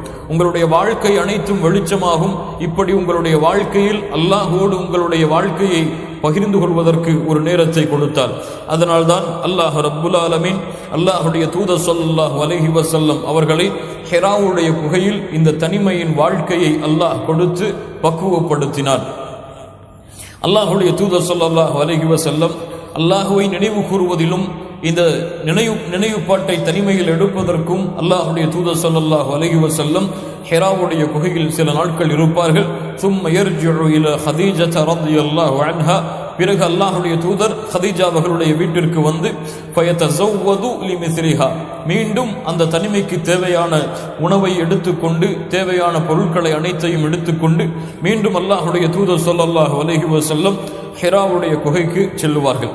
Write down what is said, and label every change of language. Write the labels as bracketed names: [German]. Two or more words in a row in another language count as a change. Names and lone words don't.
[Tamil] உங்களுடைய வாழ்க்கை அனைத்தும் வெளிச்சமாகும். இப்படி உங்களுடைய வாழ்க்கையில் அல்லாஹோடு உங்களுடைய வாழ்க்கையை பகிர்ந்து கொள்வதற்கு ஒரு நேரத்தை கொடுத்தால், அதனால்தான் [Arabic] الله رب العالمين [Tamil] அல்லாஹுடைய தூதர் [Arabic] صلى الله عليه وسلم [Tamil] அவர்களை ஹிராவுடைய குகையில் இந்த தனிமையின் வாழ்க்கையை அல்லாஹ் கொடுத்து பக்குவப்படுத்தினார். அல்லாஹுடைய தூதர் [Arabic] صلى الله عليه وسلم [Tamil] அல்லாஹுவை நினைவு கூறுவதிலும் இந்த நினைவுப்பாட்டை தனிமையில் எடுப்பதற்கும் அல்லாஹுடைய தூதர் [Arabic] صلى الله عليه وسلم [Tamil] ஹிராவுடைய குகையில் சில நாட்கள் இருப்பார்கள். [Arabic] ثم يرجع الى خديجة رضي الله عنها, [Tamil] பிறகு அல்லாஹுடைய தூதர் ஹதீஜா அவர்களுடைய வீட்டிற்கு வந்து [Arabic] فيتزود لمثلها, [Tamil] மீண்டும் அந்த தனிமைக்கு தேவையான உணவை எடுத்துக்கொண்டு தேவையான பொருட்களை அனைத்தையும் எடுத்துக்கொண்டு மீண்டும் அல்லாஹுடைய தூதர் [Arabic] صلى الله عليه وسلم [Tamil] ஹிராவுடைய குகைக்கு செல்லுவார்கள்.